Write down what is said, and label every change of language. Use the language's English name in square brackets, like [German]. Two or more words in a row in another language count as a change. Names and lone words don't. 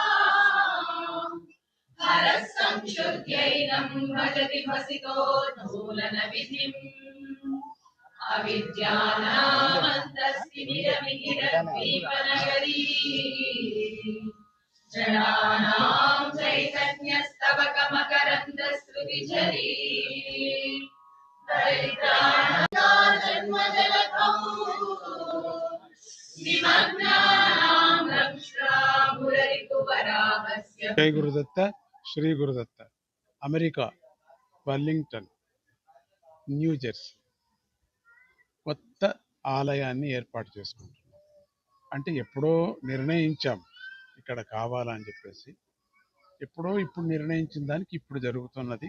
[Sanskrit] हरः संक्षुद्यैनं भजति भसितो नूलनविधिम् अविद्यानामन्तस्तिमिरमिहिरद्वीपनगरी जडानां चैतन्यस्तवकमकरन्दस्रुतिझरी दरिद्राणां जन्मजलधौ निमग्नानां दंष्ट्रामुररिपुवराहस्य [Telugu] జై గురుదత్త శ్రీ గురుదత్త అమెరికా బర్లింగ్టన్ న్యూ జెర్సీ కొత్త ఆలయాన్ని ఏర్పాటు చేసుకుంటున్నాం. అంటే ఎప్పుడో నిర్ణయించాం ఇక్కడ కావాలని చెప్పేసి, ఇప్పుడు నిర్ణయించిన దానికి ఇప్పుడు జరుగుతున్నది.